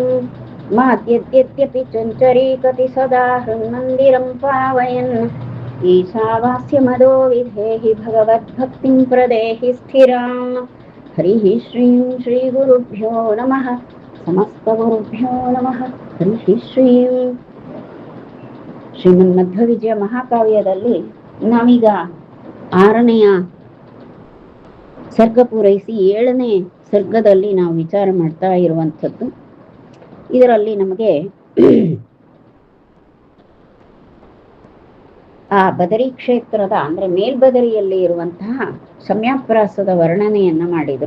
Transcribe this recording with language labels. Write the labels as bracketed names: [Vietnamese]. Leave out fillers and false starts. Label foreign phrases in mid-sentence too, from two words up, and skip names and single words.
[Sanskrit] माद्यद्यद्यपि चञ्चरीकति सदा हृन्मन्दिरं पावयन् ईशावास्य मदो विधेहि भगवद्भक्तिं प्रदेहि स्थिराम् हरिः श्रीं श्रीगुरुभ्यो नमः समस्तगुरुभ्यो नमः हरिः श्रीं [Kannada] ಶ್ರೀಮನ್ಮಧ್ವವಿಜಯ ಮಹಾಕಾವ್ಯದಲ್ಲಿ ನಾವೀಗ 6ನೆಯ ಸರ್ಗ ಪೂರೈಸಿ 7ನೇ ಸರ್ಗದಲ್ಲಿ ನಾವು ವಿಚಾರ ಮಾಡ್ತಾ ಇರುವಂಥದ್ದು. ಇದರಲ್ಲಿ ನಮಗೆ ಆ ಬದರಿ ಕ್ಷೇತ್ರದ ಅಂದ್ರೆ ಮೇಲ್ಬದರಿಯಲ್ಲಿ ಇರುವಂತಹ ಶಮ್ಯಾಪ್ರಾಸದ ವರ್ಣನೆಯನ್ನ ಮಾಡಿದರು.